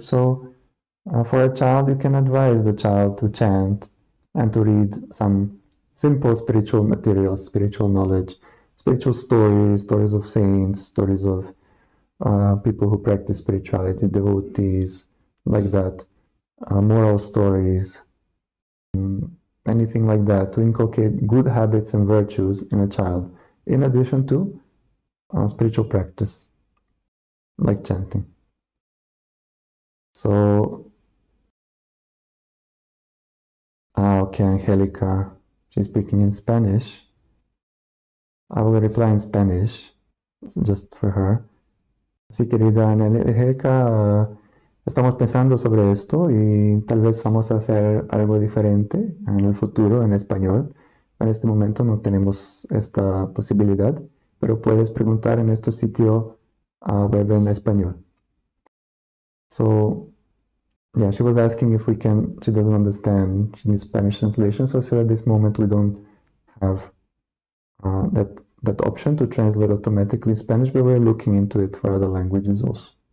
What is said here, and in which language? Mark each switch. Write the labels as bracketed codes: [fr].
[en] So for a child, you can advise the child to chant and to read some simple spiritual materials, spiritual knowledge, spiritual stories, stories of saints, stories of people who practice spirituality, devotees, like that, moral stories, anything like that, to inculcate good habits and virtues in a child, in addition to spiritual practice, like chanting. So, okay, Angelica, she's speaking in Spanish. I will reply in Spanish, just for her. [es] Sí, querida Angélica, estamos pensando sobre esto y tal vez vamos a hacer algo diferente en el futuro en español. En este momento no tenemos esta posibilidad, pero puedes preguntar en nuestro sitio web en español. [en] So, yeah, she was asking if we can, she doesn't understand, she needs Spanish translation, so I said at this moment we don't have that option to translate automatically in Spanish, but we're looking into it for other languages also.